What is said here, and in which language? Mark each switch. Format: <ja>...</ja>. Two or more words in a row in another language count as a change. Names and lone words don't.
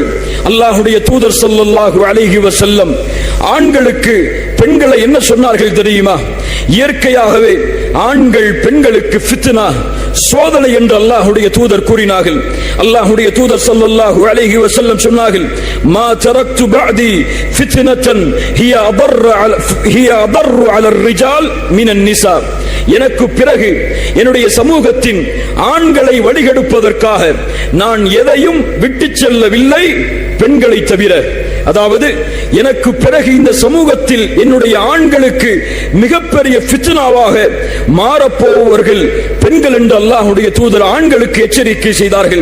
<ta>அல்லாஹ்வுடைய தூதர்</ta> <ar>صلى الله عليه وسلم</ar> <ta>ஆண்களுக்கு பெண்களை என்ன சொன்னார்கள் தெரியுமா? இயற்கையாகவே ஆண்கள் பெண்களுக்கு ஃபித்னா, சோதனை என்று அல்லாஹ்வுடைய தூதர் கூறினார்கள். அல்லாஹ்வுடைய தூதர்</ta> <ar>صلى الله عليه وسلم சொன்னார்கள், ما تركت بعدي فتنة هي أضر على الرجال من النساء.</ar> <ta>எனக்கு பிறகு என்னுடைய சமூகத்தின் ஆண்களை வழிகெடுப்பதற்காக நான் எதையும் விட்டுச் செல்லவில்லை, பெண்களை தவிர. அதாவது எனக்கு பிறகு இந்த சமூகத்தில் என்னுடைய ஆண்களுக்கு மிகப்பெரிய ஃபித்னாவாக மாறப்போவர்கள் பெண்கள் என்று அல்லாஹ்வுடைய தூதர் ஆண்களுக்கு எச்சரிக்கை செய்தார்கள்.</ta>